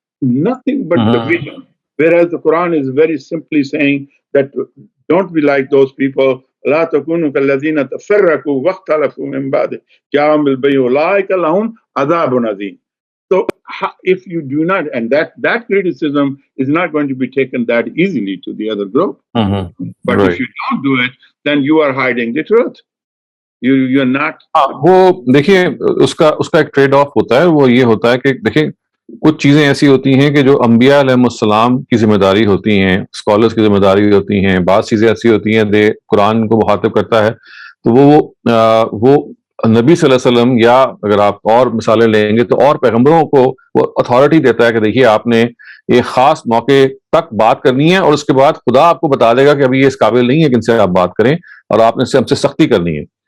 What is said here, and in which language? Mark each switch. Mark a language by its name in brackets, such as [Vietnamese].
[English] Nothing but division. Whereas the Quran is very simply saying that don't be like those people. [Arabic] لا تكونوا كالذين تفرقوا واختلفوا من بعد جاءهم بالبينات أولئك لهم عذاب عظيم. [English] So if you do not, and that criticism is not going to be taken that easily to the other group. But right. If you don't do it, then you are hiding the truth. You're not. [Urdu] وہ دیکھیے اس کا ایک trade of ہوتا ہے. وہ یہ ہوتا ہے کہ دیکھیں کچھ چیزیں ایسی ہوتی ہیں کہ جو انبیاء علیہ السلام کی ذمہ داری ہوتی ہیں, اسکالرس کی ذمہ داری ہوتی ہیں, بعض چیزیں ایسی ہوتی ہیں قرآن کو مخاطب کرتا ہے تو وہ نبی صلی اللہ علیہ وسلم, یا اگر آپ اور مثالیں لیں گے تو اور پیغمبروں کو وہ اتھارٹی دیتا ہے کہ دیکھیے آپ نے ایک خاص موقع تک بات کرنی ہے اور اس کے بعد خدا آپ کو بتا دے گا کہ ابھی یہ اس قابل نہیں ہے کہ ان سے آپ بات کریں اور آپ نے ہم سے سختی کرنی ہے.